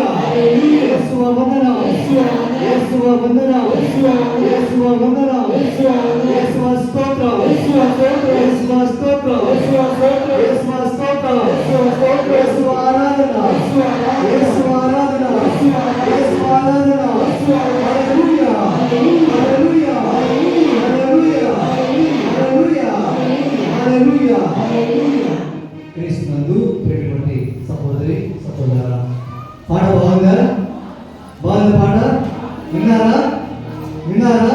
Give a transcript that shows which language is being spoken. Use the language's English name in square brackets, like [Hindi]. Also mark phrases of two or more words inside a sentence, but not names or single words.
[Telugu] యేషువ వందన. యేషువ వందన. యేషువ వందన. యేషువ స్తోత్ర. యేషువ స్తోత్ర. యేషువ స్తోత్ర. యేషువ ఆరాధన. యేషువ ఆరాధన. యేషువ ఆరాధన. Hallelujah. Hallelujah. Hallelujah. Hallelujah. Hallelujah. క్రీస్తునందు ప్రియమైనటువంటి సహోదరి సహోదరులారా, పాట బాగుందా? బాగుంది పాట? విన్నారా?